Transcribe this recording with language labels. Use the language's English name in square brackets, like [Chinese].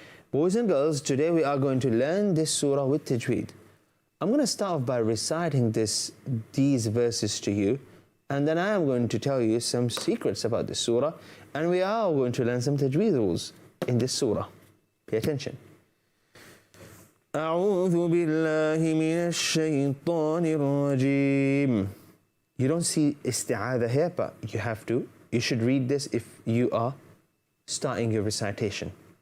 [English] Boys and girls, today we are going to learn this surah with tajweed. I'm going to start off by reciting these verses to you, and then I am going to tell you some secrets about this surah, and we are going to learn some tajweed rules in this surah. Pay attention. [Arabic] أعوذ بالله من الشيطان الرجيم. [English] You don't see isti'adha here, but you should read this if you are starting your recitation.